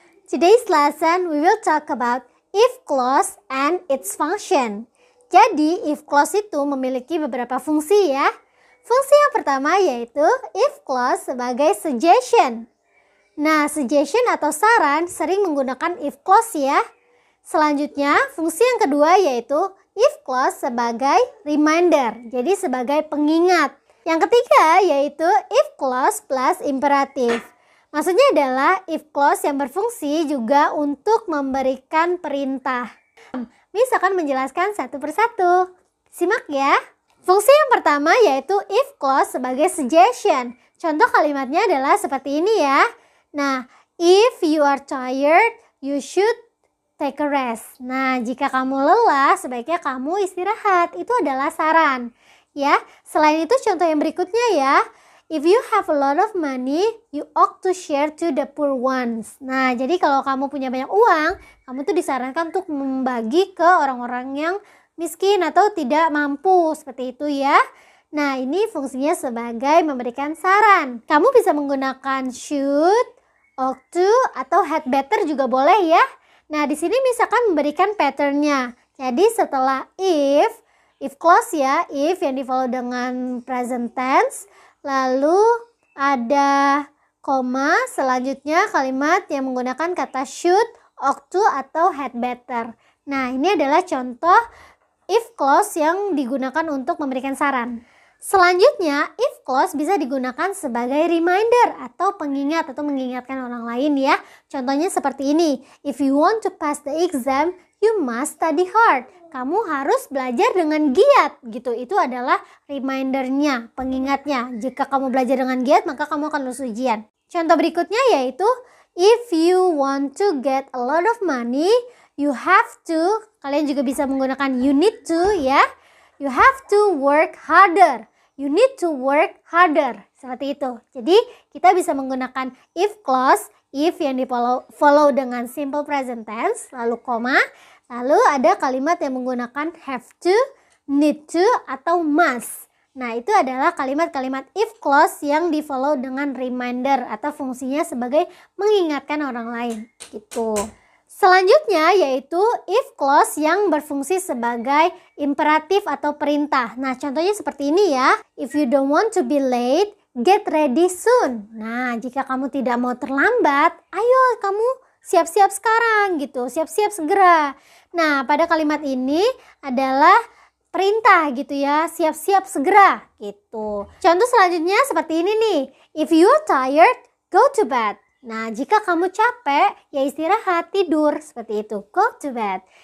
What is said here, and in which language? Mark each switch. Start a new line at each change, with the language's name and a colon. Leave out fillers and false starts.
English: Today's lesson we will talk about if clause and its function.
Indonesian: Jadi if clause itu memiliki beberapa fungsi ya. Fungsi yang pertama yaitu if clause sebagai suggestion. Nah, suggestion atau saran sering menggunakan if clause ya. Selanjutnya, fungsi yang kedua yaitu if clause sebagai reminder, jadi sebagai pengingat. Yang ketiga yaitu if clause plus imperatif. Maksudnya adalah if clause yang berfungsi juga untuk memberikan perintah. Miss akan menjelaskan satu persatu. Simak ya. Fungsi yang pertama yaitu if clause sebagai suggestion. Contoh kalimatnya adalah seperti ini ya.
English: Nah, if you are tired, you should take a rest.
Indonesian: Nah, jika kamu lelah, sebaiknya kamu istirahat. Itu adalah saran. Ya, selain itu contoh yang berikutnya ya.
English: If you have a lot of money, you ought to share to the poor ones.
Indonesian: Nah, jadi kalau kamu punya banyak uang, kamu tuh disarankan untuk membagi ke orang-orang yang miskin atau tidak mampu. Seperti itu ya. Nah, ini fungsinya sebagai memberikan saran. Kamu bisa menggunakan should, ought to, atau had better juga boleh ya. Nah, di sini misalkan memberikan patternnya. Jadi setelah if clause ya, if yang di-follow dengan present tense, lalu ada koma, selanjutnya kalimat yang menggunakan kata should, ought to, atau had better. Nah, ini adalah contoh if clause yang digunakan untuk memberikan saran. Selanjutnya, if clause bisa digunakan sebagai reminder atau pengingat atau mengingatkan orang lain ya. Contohnya seperti ini.
English: If you want to pass the exam, you must study hard.
Indonesian: Kamu harus belajar dengan giat gitu. Itu adalah remindernya, pengingatnya. Jika kamu belajar dengan giat, maka kamu akan lulus ujian. Contoh berikutnya yaitu
English: if you want to get a lot of money, you have to.
Indonesian: Kalian juga bisa menggunakan you need to ya.
English: You have to work harder. You need to work harder.
Indonesian: Seperti itu. Jadi kita bisa menggunakan if clause, if yang di-follow dengan simple present tense, lalu koma, lalu ada kalimat yang menggunakan have to, need to, atau must. Nah, itu adalah kalimat-kalimat if clause yang di-follow dengan reminder atau fungsinya sebagai mengingatkan orang lain. Gitu. Selanjutnya yaitu if clause yang berfungsi sebagai imperatif atau perintah. Nah, contohnya seperti ini ya.
English: If you don't want to be late, get ready soon.
Indonesian: Nah, jika kamu tidak mau terlambat, ayo kamu siap-siap sekarang gitu. Siap-siap segera. Nah, pada kalimat ini adalah perintah gitu ya. Siap-siap segera gitu. Contoh selanjutnya seperti ini nih.
English: If you're tired, go to bed.
Indonesian: Nah, jika kamu capek, ya istirahat, tidur, seperti itu.
English: Go to bed.